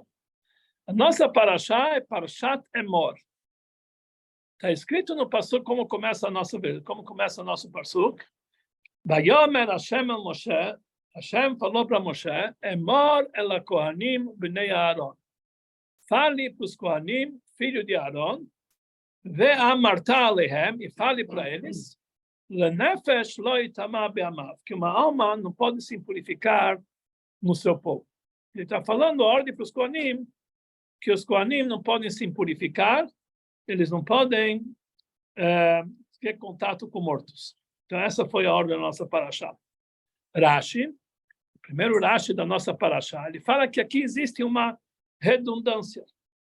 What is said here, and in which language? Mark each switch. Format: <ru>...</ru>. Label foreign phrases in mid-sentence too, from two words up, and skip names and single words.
<pt>A nossa parashá é Parashat Emor. Está escrito no Pasuk como começa o nosso Pasuk.</pt> <he>ויאמר השם אל משה,</he> <pt>Hashem falou para Moshe,</pt> <he>אמור אל כהנים בני אהרן.</he> <pt>Fale para os Kohanim, filho de Aaron,</pt> <he>ואמרת אלהם,</he> <pt>e fale para eles,</pt> <he>לנפש לא יטמא בעמיו,</he> <pt>que uma alma não pode se impurificar no seu povo. Ele está falando a ordem para os Kohanim, que os Kohanim não podem se impurificar, eles não podem ter contato com mortos. Então, essa foi a ordem da nossa parashá. Rashi, o primeiro Rashi da nossa parashá, ele fala que aqui existe uma redundância.</pt>